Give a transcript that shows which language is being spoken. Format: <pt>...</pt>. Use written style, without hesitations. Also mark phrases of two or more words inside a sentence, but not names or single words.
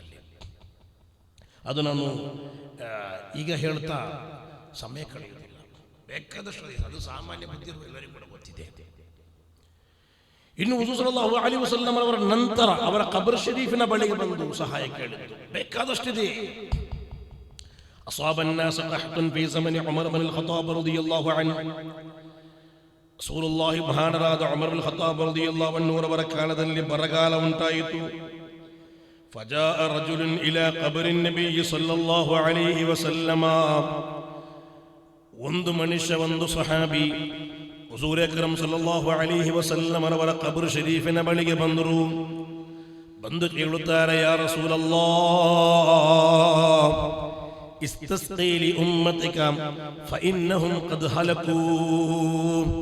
<kn>ಅದು ನಾನು ಈಗ ಹೇಳ್ತಾ ಸಮಯ ಕಳೆಯುವುದಿಲ್ಲ, ಬೇಕಾದಷ್ಟು ಅದು ಸಾಮಾನ್ಯ ಬುದ್ಧಿರುವ ಎಲ್ಲರಿಗೂ ಕೂಡ ಗೊತ್ತಿದೆ. ಇನ್ನು ಹುಜೂರ್</kn> <ar>صلى الله عليه وسلم</ar> <kn>ಅವರ ನಂತರ ಅವರ ಕಬರ್ ಶರೀಫಿನ ಬಳಿಗೆ ಬಂದು ಸಹಾಯ ಕೇಳಿದ್ದು ಬೇಕಾದಷ್ಟಿದೆ.</kn> <ar>ಅಸಾಬ الناس قحط في زمن عمر بن الخطاب رضي الله عنه.</ar> <kn>ರಸೂಲುಲ್ಲಾಹಿ ಮಹಾನರಾದ ಉಮರ್ ಬಿನ್ ಖತ್ತಾಬ್</kn> <ar>رضي الله عنه</ar> <kn>ಅವರ ಕಾಲದಲ್ಲಿ ಬರಗಾಲ ಉಂಟಾಯಿತು.</kn> <ar>فجاء رجل الى قبر النبي صلى الله عليه وسلم.</ar> <kn>ಒಂದು ಮನುಷ್ಯ, ಒಂದು ಸಹಾಬಿ ಹುಜೂರ್ ಅಕ್ರಮ್</kn> <ar>صلى الله عليه وسلم</ar> <kn>ಅವರ ಕಬರ್ ಶರೀಫಿನ ಬಳಿಗೆ ಬಂದರು. ಬಂದು ಕೇಳುತ್ತಾರೆ,</kn> <ar>يا رسول الله استسق لأمتك فإنهم قد هلكوا.</ar>